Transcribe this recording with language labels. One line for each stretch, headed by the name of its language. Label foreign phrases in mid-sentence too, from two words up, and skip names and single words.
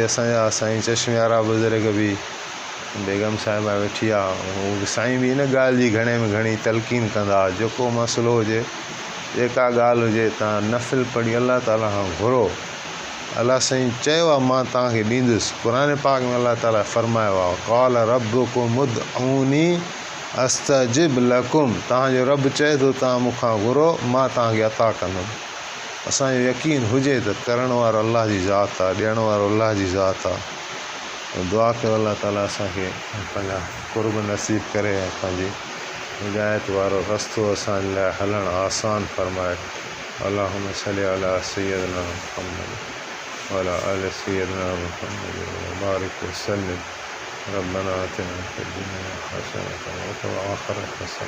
Sindhi: असांजा साईं चश्मे वारा बुज़ुर्ग बि, बेगम साहिबा वेठी आहे, उहो साईं बि इन ॻाल्हि जी घणे में घणी तलक़ीन कंदा। जेको मसइलो हुजे, जेका ॻाल्हि हुजे, तव्हां नफ़िल पढ़ी अलाह ताला खां घुरो। अलाह साईं चयो आहे मां तव्हांखे ॾींदुसि। क़ुर पाक में अलाह ताला फरमायो आहे
Arabic: قال ربكم ادعوني أستجب لكم,
Sindhi: तव्हांजो रब चए थो तव्हां मूंखां घुरो, मां तव्हांखे अता कंदुमि। असांजो यकीन हुजे त करण वारो अलाह जी ज़ात आहे, ॾियण वारो अलाह जी ज़ात आहे। दुआ कयो अलाह ताला असांखे पंहिंजा क़ुर्ब नसीब करे, ऐं पंहिंजी हिदायत वारो रस्तो असांजे लाइ हलणु आसान फरमाए।
Arabic: اللهم صل على سيدنا محمد وعلى آل سيدنا محمد وبارك وسلم. ربنا آتنا في الدنيا حسنة وفي الآخرة حسنة.